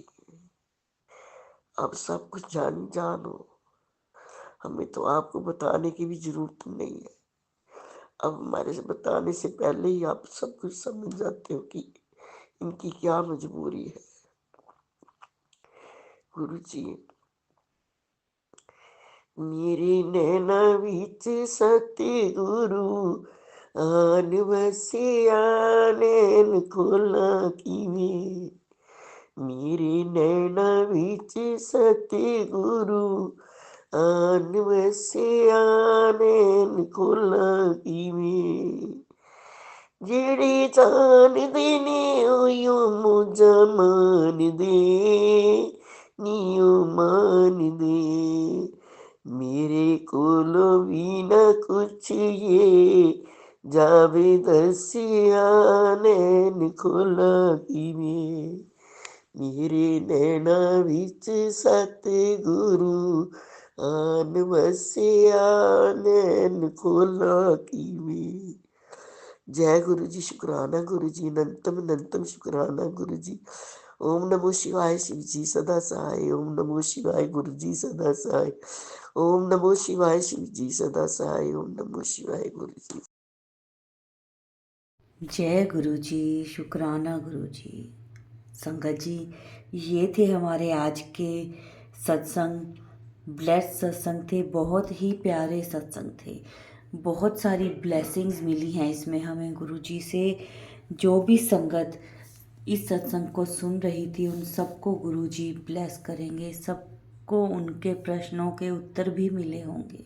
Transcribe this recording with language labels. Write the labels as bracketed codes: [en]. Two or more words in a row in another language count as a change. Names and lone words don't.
[hi] अब सब कुछ जानो, हमें तो आपको बताने की भी जरूरत नहीं है। अब हमारे से बताने से पहले ही आप सब कुछ समझ जाते हो कि इनकी क्या मजबूरी है गुरु जी। [pa] ਮੇਰੇ ਨੈਣਾਂ ਵਿੱਚ ਸਤਿਗੁਰੂ ਆਣ ਵਸਿਆ, ਨੈਣ ਖੋਲ੍ਹਾਂ ਕਿਵੇਂ। ਮੇਰੇ ਨੈਣਾਂ ਵਿੱਚ ਸਤਿਗੁਰੂ ਆਣ ਵਸਿਆ, ਨੈਣ ਖੋਲ੍ਹਾਂ ਕਿਵੇਂ। ਜਿਹੜੇ ਜਾਣਦੇ ਨੇ ਉਹੀਓ ਮੌਜਾਂ ਮਾਣਦੇ, ਨੀ ਉਹ ਮਾਣਦੇ। ਮੇਰੇ ਕੋਲੋਂ ਵੀ ਨਾ ਕੁਛ ਇਹ ਜਾਵੇ ਦੱਸਿਆ, ਨੈਣ ਖੋਲਾ ਕਿਵੇਂ। ਮੇਰੇ ਨੈਣਾਂ ਵਿੱਚ ਸਤਿਗੁਰੂ ਆਣ ਵਸਿਆ ਨੈਣ ਖੋਲ੍ਹਾਂ ਕਿਵੇਂ। [hi] जय गुरु जी, शुक्राना गुरु जी, अनंतम अनंतम शुक्राना गुरु जी। ओम नमो शिवाय शिव जी सदा सहाय, ओम नमो शिवाय गुरु जी सदा सहाय, ओम नमो शिवाय शिव जी सदा सहाय, ओम नमो शिवाय गुरु जी। जय गुरु जी, शुक्राना गुरु जी। संगत जी, ये थे हमारे आज के सत्संग। ब्लेस्ड सत्संग थे, बहुत ही प्यारे सत्संग थे। बहुत सारी ब्लेसिंग्स मिली हैं इसमें हमें गुरु जी से। जो भी संगत इस सत्संग को सुन रही थी उन सबको गुरु जी ब्लेस करेंगे, सबको उनके प्रश्नों के उत्तर भी मिले होंगे।